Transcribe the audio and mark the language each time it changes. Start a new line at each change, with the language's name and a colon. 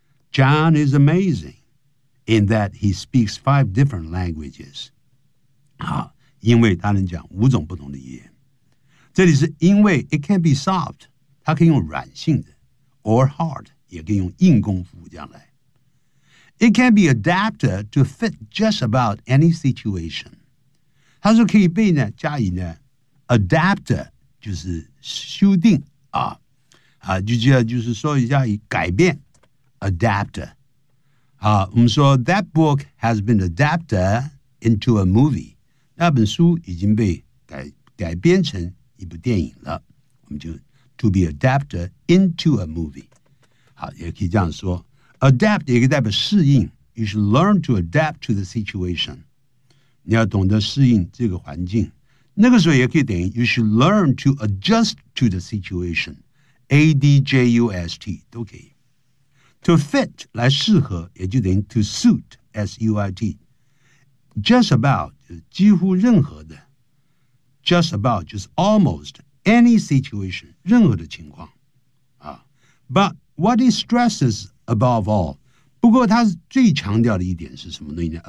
English: John is amazing in that he speaks 5 different languages。
Chinese: 好，因为他能讲五种不同的语言。这里是因为
English: it can be soft，
Chinese: 他可以用软性的
English: or hard，
Chinese: 也可以用硬功夫这样来。
English: It can be adapted to fit just about any situation。
Chinese: 他说可以被呢加以呢 adapted 就是修订啊，啊，就是说一下改变 adapter。啊，我们说
English: that book has been adapted into a movie，
Chinese: 那本书已经被改编成一部电影了。我们就
English: to be adapted into a movie。
Chinese: 好，也可以这样说 ，adapt 也可以代表适应。
English: You should learn to adapt to the situation。
Chinese: 你要懂得适应这个环境。那个时候也可以等于
English: you should learn to adjust to the situation， A-D-J-U-S-T
Chinese: 都可以。 To fit 来适合也就等于
English: to suit
Chinese: S-U-I-T， just about 就是几乎任何的， just about 就是
English: almost any situation，
Chinese: 任何的情况、啊、
English: But what he stresses above all，
Chinese: 不过他最强调的一点是什么呢？